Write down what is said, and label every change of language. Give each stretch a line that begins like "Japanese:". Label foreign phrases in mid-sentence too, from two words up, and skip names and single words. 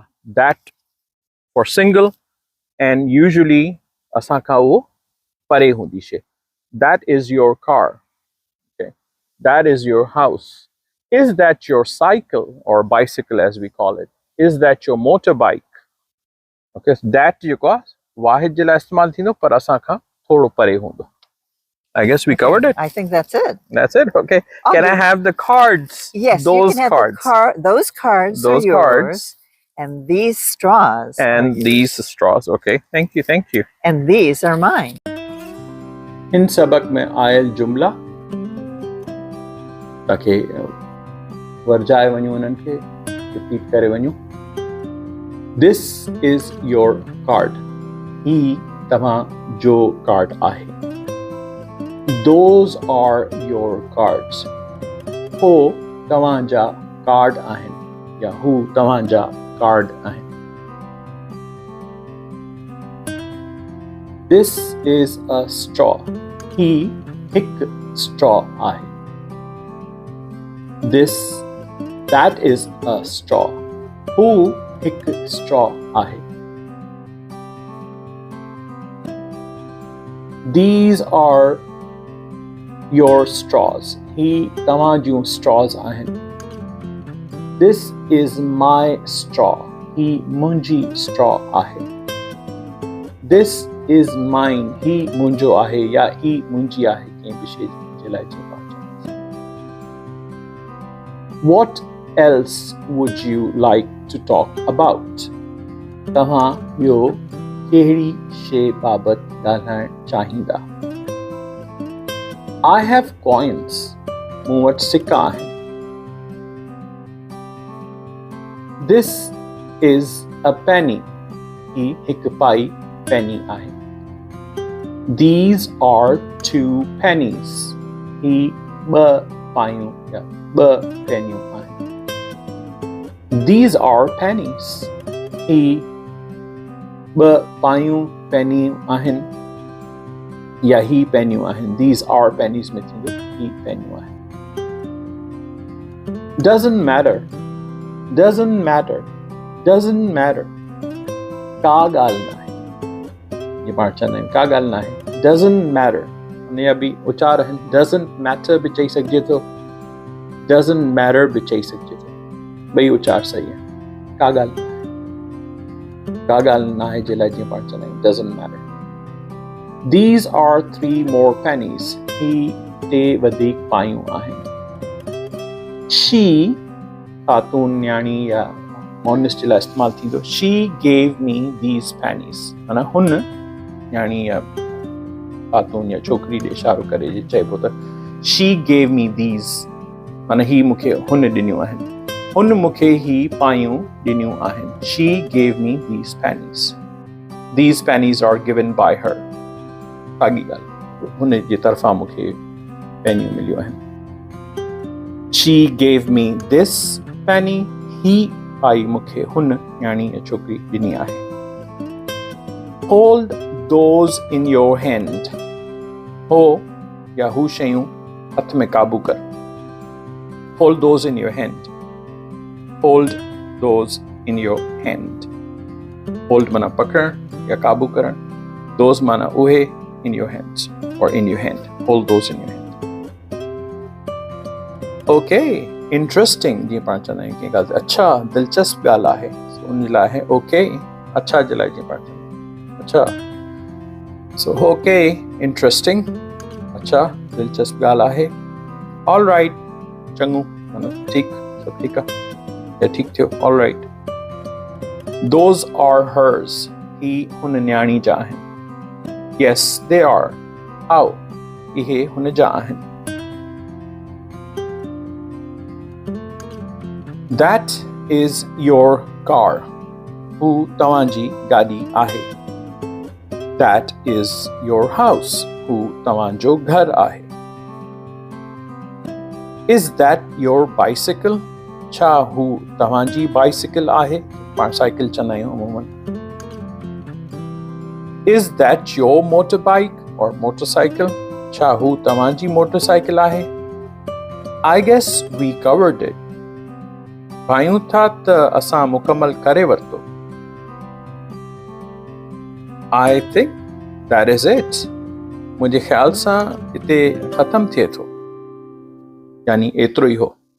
English: That for single, and usually
Sindhi: असां का वो परे हूंदी शइ.
English: That is your car. Okay. That is your house. Is that your cycle or bicycle as we call it? Is that your motorbike? Okay. So that
Sindhi: जेको वाहिद जे लाइ इस्तेमाल थींदो पर असां खां थोड़ो परे हूंदो.
English: I guess we covered it. I think that's it. That's it. Okay. Can I have the cards? Yes, those you can cards. have those cards. Those are yours. cards. And these straws. And these straws. Okay. Thank you. Thank you. And these are mine.
Sindhi: इन सबक में आयल जुमला ताकि वर्जाए वञूं उन्हनि खे रिपीट करे वञूं.
English: This is your card.
Sindhi: ही तव्हां जो कार्ड आहे.
English: Those are your cards.
Sindhi: हो तव्हां जा कार्ड आहिनि या हू तव्हां जा कार्ड आहिनि.
English: This is a straw.
Sindhi: ही हिकु straw आहे.
English: That is a straw.
Sindhi: हू हिकु straw आहे.
English: These are your straws.
Sindhi: ही तव्हां जूं straws आहिनि.
English: This is my straw.
Sindhi: ही मुंहिंजी straw आहे.
English: This is mine.
Sindhi: ही मुंहिंजो आहे या ही मुंहिंजी आहे कंहिं बि शइ जे लाइ जीअं पाण चवंदासीं.
English: What else would you like to talk about?
Sindhi: तव्हां ॿियो कहिड़ी शइ बाबति ॻाल्हाइण चाहींदा?
English: I have coins.
Sindhi: मूं वटि सिक्का आहिनि.
English: This is a penny.
Sindhi: ही हिकु पाई penny आहे.
English: These are 2 pennies.
Sindhi: ही ॿ पायूं या ॿ पेनियूं आहिनि.
English: These are pennies.
Sindhi: ही ॿ पायूं पेनियूं आहिनि या ही पेनियूं आहिनि.
English: These are pennies
Sindhi: में थींदो ही पेनियूं आहिनि.
English: Doesn't matter. Doesn't matter. Doesn't matter.
Sindhi: का ॻाल्हि न आहे. ये पाण चवंदा आहियूं का ॻाल्हि न आहे.
English: Doesn't matter.
Sindhi: उनजा बि उचार आहिनि.
English: Doesn't matter
Sindhi: बि चई सघिजे थो.
English: Doesn't matter
Sindhi: बि चई सघिजे थो. ॿई उचार सही आहे. का ॻाल्हि न आहे. का ॻाल्हि न आहे जे लाइ जीअं पाण चवंदा आहियूं
English: doesn't matter. These are 3 more pennies.
Sindhi: ही 3 वधीक पायूं आहिनि. She ख़ातून न्याणी या मोनिस जे लाइ इस्तेमालु थींदो.
English: She gave me these pennies.
Sindhi: माना हुन न्याणी या ख़ातून या छोकिरी ॾे इशारो करे चइबो त
English: she gave me these.
Sindhi: माना ही मूंखे हुन ॾिनियूं आहिनि. हुन मूंखे ही पायूं ॾिनियूं आहिनि.
English: She gave me these pennies. These pennies are given by her.
Sindhi: साॻी ॻाल्हि. हुन जे तरफ़ां मूंखे पेनियूं मिलियूं आहिनि. She gave me this penny. ही पाई मूंखे हुन न्याणी या छोकिरी ॾिनी आहे.
English: Hold those in your hand.
Sindhi: हो या हू शयूं हथ में काबू कर.
English: Hold those in your hand. Hold those in your hand.
Sindhi: Hold माना पकड़ण या काबू करण.
English: Those
Sindhi: माना उहे
English: in your hands or in your hand. Hold those in your hand. Okay, interesting.
Sindhi: जीअं पाण चवंदा आहियूं कंहिं ॻाल्हि अच्छा दिलचस्प ॻाल्हि आहे. उन लाइ आहे okay. अच्छा जे लाइ जीअं पाण चवंदा आहियूं अच्छा.
English: So okay, interesting.
Sindhi: अच्छा दिलचस्प ॻाल्हि आहे.
English: All right.
Sindhi: चङो माना ठीकु सभु ठीकु आहे या ठीकु थियो.
English: All right. Those are hers.
Sindhi: ही हुन न्याणी जा आहिनि.
English: Yes, they are. How?
Sindhi: इहे हुन जा आहिनि.
English: That is your car.
Sindhi: हू तव्हांजी गाॾी आहे.
English: That is your house.
Sindhi: हू तव्हांजो घर आहे.
English: Is that your bicycle?
Sindhi: छा हू तव्हांजी बाइसिकल आहे? पाण साइकिल चवंदा आहियूं अमूमन.
English: Is that your motorbike or motorcycle?
Sindhi: छा हू तव्हांजी मोटरसाइकिल आहे?
English: I guess we covered it.
Sindhi: भायूं था त असां मुकमल करे वरितो.
English: I think that is it.
Sindhi: मुंहिंजे ख़्याल सां हिते ख़तम थिए थो. यानी एतिरो ई हो.